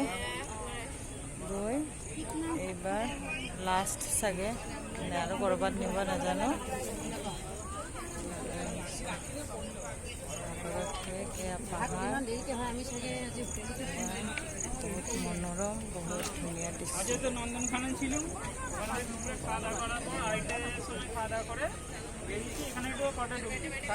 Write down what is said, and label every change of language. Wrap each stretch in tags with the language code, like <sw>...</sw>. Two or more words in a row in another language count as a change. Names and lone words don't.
<as>গৈ এইবাৰ লাষ্ট চাগে, আৰু ক'ৰবাত নিব নাজানো। পাহাৰ বহুত মনোৰম, বহুত ধুনীয়া দৃশ্য।</as> <bn>নন্দনকানন ছিল, খাওয়া দাওয়া করার পর আরেকটার সময় খাওয়া দাওয়া করে বেরিয়েছি। এখানে একটু কটা ঢুকছি।</bn>